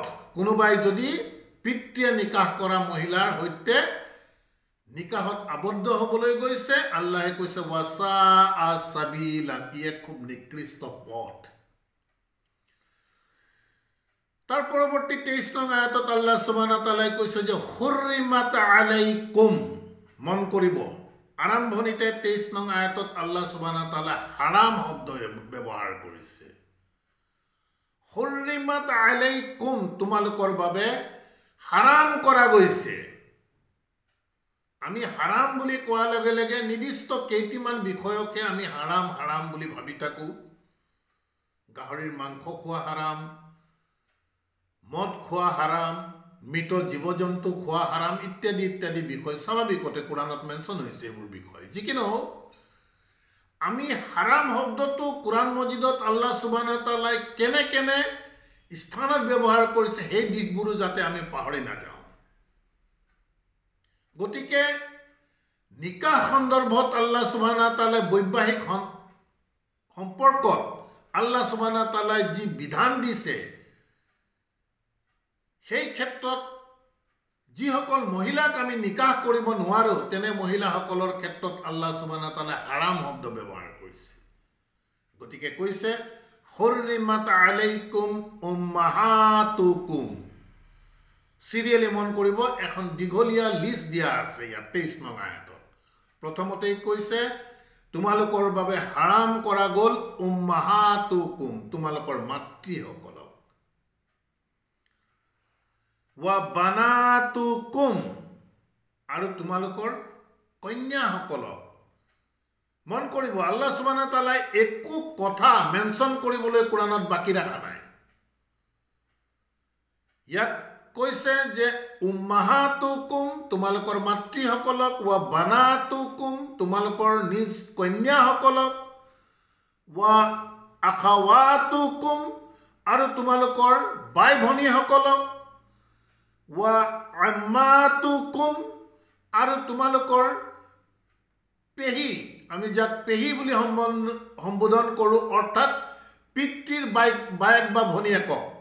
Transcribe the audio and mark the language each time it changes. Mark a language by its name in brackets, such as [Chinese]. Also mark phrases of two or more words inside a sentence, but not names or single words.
[Assamese] কোনোবাই যদি পিতৃয়ে নিকাহ কৰা মহিলাৰ সৈতে নিকাহত আবদ্ধ হ'বলৈ গৈছে, আল্লাহে কৈছে [Arabic] وساء سبيلا, [Assamese] ই এক খুব নিকৃষ্ট পথ। তাৰ পৰৱৰ্তী 23 নং আয়াতত [Arabic] الله سبحانه وتعالى [Assamese] কৈছে যে [Arabic] حرمت عليكم, [Assamese] মন কৰিব আৰম্ভণিতে 23 নং আয়াতত [Arabic] الله سبحانه وتعالى [Assamese] হাৰাম শব্দ ব্যৱহাৰ কৰিছে। [Arabic] حرمت عليكم, [Assamese] তোমালোকৰ বাবে হাৰাম কৰা গৈছে। আমি হাৰাম বুলি কোৱাৰ লগে লগে নিৰ্দিষ্ট কেইটিমান বিষয়কে আমি হাৰাম হাৰাম বুলি ভাবি থাকো। গাহৰিৰ মাংস খোৱা হাৰাম, মদ খোৱা হাৰাম, মৃত জীৱ জন্তু খোৱা হাৰাম, ইত্যাদি ইত্যাদি বিষয় স্বাভাৱিকতে কোৰাণত মেনশ্যন হৈছে এইবোৰ বিষয়। যি কি নহওক, আমি হাৰাম শব্দটো কোৰাণ মজিদত [Arabic] الله سبحانه وتعالى [Assamese] কেনে কেনে স্থানত ব্যৱহাৰ কৰিছে সেই দিশবোৰো যাতে আমি পাহৰি নাযাওঁ। গতিকে নিকাহ সন্দৰ্ভত [Arabic] الله سبحانه وتعالى [Assamese] বৈবাহিক সম্পৰ্কত [Arabic] الله سبحانه وتعالى [Assamese] যি বিধান দিছে, সেই ক্ষেত্ৰত যিসকল মহিলাক আমি নিকাহ কৰিব নোৱাৰো, তেনে মহিলাসকলৰ ক্ষেত্ৰত [Arabic] الله سبحانه وتعالى [Assamese] হাৰাম শব্দ ব্যৱহাৰ কৰিছে। [Arabic] গতিকে কৈছে حرمت عليكم أمهاتكم. [Assamese] চিৰিয়েলি মন কৰিব, এখন দীঘলীয়া লিষ্ট দিয়া আছে ইয়াত 23 নং আয়াতত। প্ৰথমতেই কৈছে তোমালোকৰ বাবে হাৰাম কৰা গ'ল উম্মাহাতুকুম, তোমালোকৰ মাতৃসকলক, [Arabic] وبناتكم, [Assamese] আৰু তোমালোকৰ কন্যাসকলক। মন কৰিব [Arabic] الله سبحانه وتعالى [Assamese] একো কথা মেনশ্যন কৰিবলৈ কোৰাণত বাকী ৰাখা নাই। ইয়াত কৈছে যে উম্মাহাতুকুম, তোমালোকৰ মাতৃসকলক, [Arabic] وبناتكم, [Assamese] তোমালোকৰ নিজ কন্যাসকলক, [Arabic] وأخواتكم, [Assamese] আৰু তোমালোকৰ বাই ভনীসকলক, [Arabic] وعماتكم, [Assamese] আৰু তোমালোকৰ পেহী, আমি যাক পেহী বুলি সম্বোধন কৰোঁ, অৰ্থাৎ পিতৃৰ বায়েক বা ভনীয়েকক।